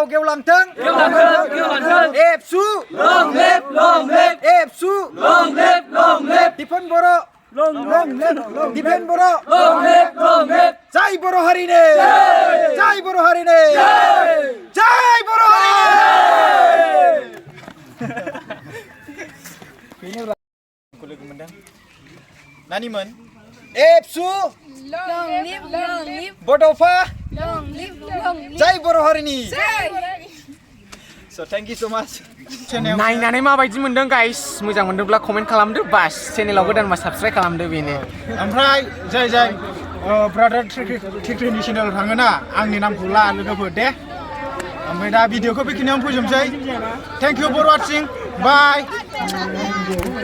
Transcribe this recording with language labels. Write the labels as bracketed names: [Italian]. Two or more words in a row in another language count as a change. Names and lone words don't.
[Bodo] गेवलांथों एबसु [English] long live [Bodo] एबसु [English] long live [Bodo] दिफेन बर' [English] long live [Bodo] दिफेन बर' [English] long live [Bodo] जय बर' हारिनि जय बर' हारिनि जय बर' हारिनि लोगो मोनदों नानिमोन एबसु [English] long live [Bodo] बड'फा [English] long live [Bodo] जय बर' हारिनि [English] so thank you so much [Bodo] नायनानै माबायदि मोनदों गाइस मोजां मोनदोंब्ला कमेन्ट खालामदो बास चेनेलाव गोदानबा साबस्क्राइब खालामदो बेनो ओमफ्राय जाय ब्रादार ट्रिकेटनि चेनेलाव थाङोना आंनि नामखौ ला लोगोफोर दे ओमफ्राय दा भिडिअखौ बेखिनियावनो फोजोबसै [English] thank you for watching bye